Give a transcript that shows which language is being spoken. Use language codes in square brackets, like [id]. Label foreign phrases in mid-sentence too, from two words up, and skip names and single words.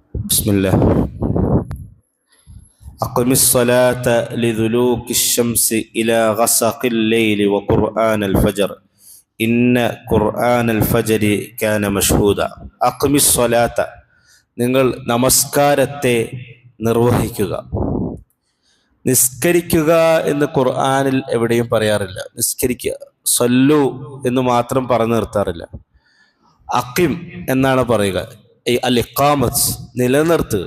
[ar] بسم الله. أقم الصلاة لدلوك الشمس إلى غسق الليل وقرآن الفجر إن قرآن الفجر كان مشهودا. أقم الصلاة, [ml] നിങ്ങൾ നമസ്കാരത്തെ നിർവഹിക്കുക. നിസ്കരിക്കുക എന്ന് ഖുർആനിൽ എവിടെയും പറയാറില്ല. നിസ്കരിക്കുക, സല്ലു എന്ന് മാത്രം പറഞ്ഞു നിർത്താറില്ല. അഖിം എന്നാണ് പറയുക. അൽ ഇഖാമത്ത്, നിലനിർത്തുക.